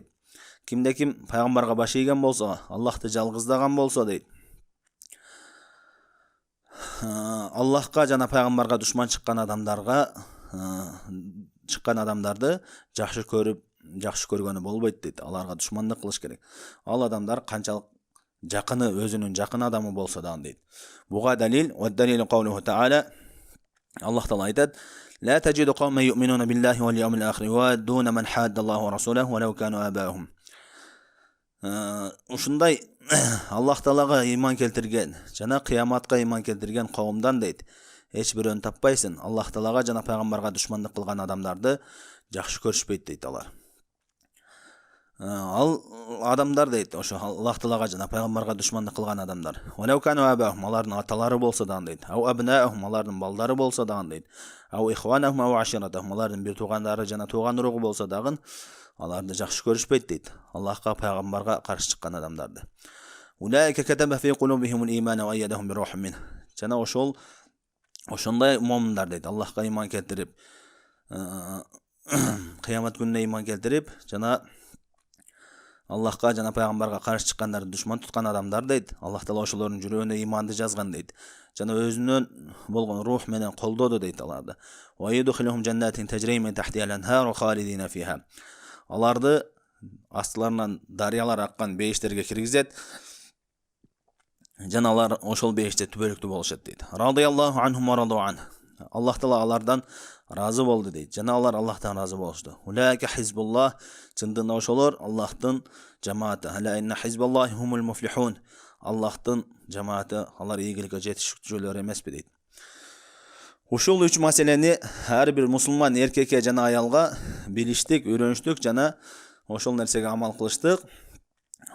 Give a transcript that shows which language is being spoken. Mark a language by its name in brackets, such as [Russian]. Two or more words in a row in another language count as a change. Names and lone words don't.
[Kyrgyz] Кимде ким пайгамбарга баш ийген болсо, Аллахты жалгыздаган болсо дейт, Аллахка жана пайгамбарга душман чыккан адамдарды жакшы көргөнү болбойт дейт. Аларга душмандык кылыш керек. Ал адамдар канчалык жакыны, өзүнүн жакын адамы болсо дагы дейт. Буга далил: [Arabic] "ودليله قوله تعالى", [Kyrgyz] Аллах Таала айтат: [Arabic] "لا تجد قوما يؤمنون بالله واليوم الآخر يوادون من حاد الله ورسوله ولو كانوا آباءهم." [Kyrgyz] Ушундай Аллах Таалага ыйман келтирген жана кыяматка ыйман келтирген коомдон дейт, эч бирөөнү таппайсың. Аллах Таалага жана пайгамбарга душмандык кылган адамдарды жакшы көрүшпөйт дейт алар. Ал адамдар дейт, ошо Аллах Таалага жана пайгамбарга душмандык кылган адамдар. [Arabic] ولو كانوا آباءهم, [Kyrgyz] алардын аталары болсо дагы дейт. [Arabic] أو أبناءهم, [Kyrgyz] алардын балдары болсо дагы дейт. [Arabic] أو إخوانهم أو عشيرتهم, [Kyrgyz] алардын бир туугандары жана тууган уругу болсо дагы аларды жакшы көрүшпөйт дейт. Аллахка, пайгамбарга каршы чыккан адамдарды. [Arabic] أولئك كتب في قلوبهم الإيمان وأيدهم بروح منه. [Kyrgyz] Жана ошондой момундар дейт, Аллахка ыйман келтирип, кыямат күнүнө ыйман келтирип, жана Аллахка жана пайгамбарга каршы чыккандарды душман туткан адамдар дейт. Аллах Таала ошолордун жүрөгүнө ыйманды жазган дейт. Жана өзүнөн болгон рух менен колдоду дейт аларды. [Arabic] ويدخلهم جنات تجري من تحتها الأنهار خالدين فيها. [Kyrgyz] Аларды астыларынан дарыялар аккан бейиштерге киргизет. Жана алар ошол бейиште түбөлүктүү болушат дейт. [Arabic] رضي الله عنهم ورضوا عن. [Kyrgyz] Аллах Таала алардан разы болду дейт. Жана алар Аллахтан разы болушту. [Arabic] أولئك حزب الله, [Kyrgyz] чындыгында ошолор Аллахтын жамааты. [Arabic] ألا إن حزب الله هم المفلحون. [Kyrgyz] Аллахтын жамааты, алар ийгиликке жетишүүчүлөр эмеспи дейт. Ушул 3 маселени ар бир мусулман эркекке жана аялга билиштик, үйрөнүштүк жана ошол нерсеге амал кылыштык.